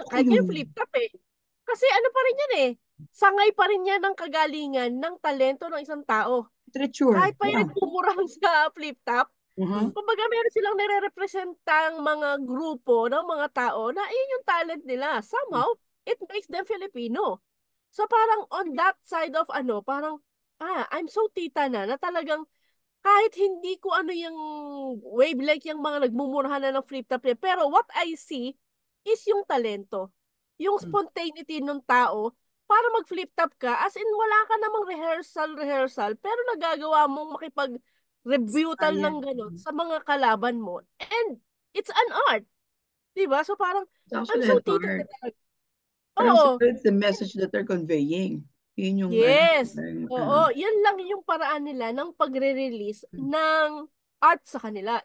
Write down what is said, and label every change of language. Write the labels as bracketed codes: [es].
[tl] Kahit yung flip top eh. Kasi ano pa rin yan eh. Sangay pa rin yan ng kagalingan ng talento ng isang tao. [en] Literature. [tl] Kahit pa yung nagmumurahan sa flip top, kumbaga meron silang nire-representang mga grupo ng mga tao na yun yung talent nila. [en] Somehow, it makes them Filipino. [tl] So parang [en] on that side of [tl] parang, [en] I'm so [tl] tita na talagang kahit hindi ko ano yung wavelength yung mga nagmumurahan na ng flip top niya. Pero [en] what I see is [tl] yung talento. Yung spontaneity ng tao para mag-flip top ka. [en] As in, [tl] wala ka namang rehearsal, pero nagagawa mong makipag-rebutal ng gano'n sa mga kalaban mo. [en] And it's an art. [tl] Diba? [en] So parang, I'm so [tl] tita na talaga. Parang [en] it's the message that they're conveying. [tl] Yun yung yes. Oo. Yan lang yung paraan nila ng pagre-release ng art sa kanila.